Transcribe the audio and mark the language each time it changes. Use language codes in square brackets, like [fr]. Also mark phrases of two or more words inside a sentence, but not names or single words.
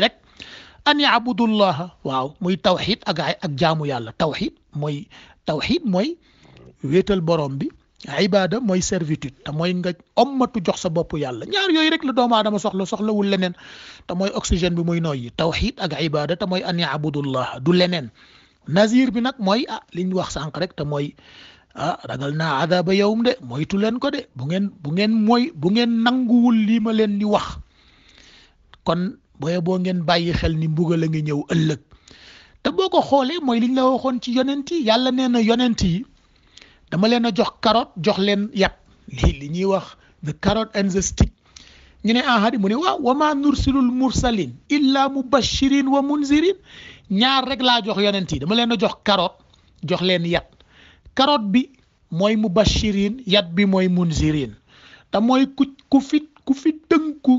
[wo] rek [ar] أن يعبدوا الله [wo] waaw muy tawxid ak jaamu yàlla tawxid mooy wéetal borom bi ibada mooy servitude te mooy nga ommatu jox sa bopp yàlla ñaar yooyu rek la doomu aadama soxlawul leneen te mooy oxygène bi muy noyyi tawxid ak ibada te mooy an yaabudullah du leneen nazir bi nag mooy li ñu wax sànq rek te mooy ragal naa [ar] عذاب يوم [wo] de moytu leen ko de bu ngeen nanguwul lii ma leen di wax kon boo ngeen bàyyi xel ni mbugal a ngi ñëw ëllëg te boo ko xoolee mooy liñ la waxoon ci yonent yi yàlla nee na yonent yi dama leen a jox carotte jox leen yat li ñuy wax [en] the carrot and the stick [wo] ñu ne ahadi mu ne waaw [ar] وما نرسل المرسلين إلا مبشرين ومنذرين [wo] ñaar rek laa jox yonent yi dama leen a jox carotte jox leen yat carotte bi mooy mubashirin yat bi mooy munzirin te mooy ku fi tënku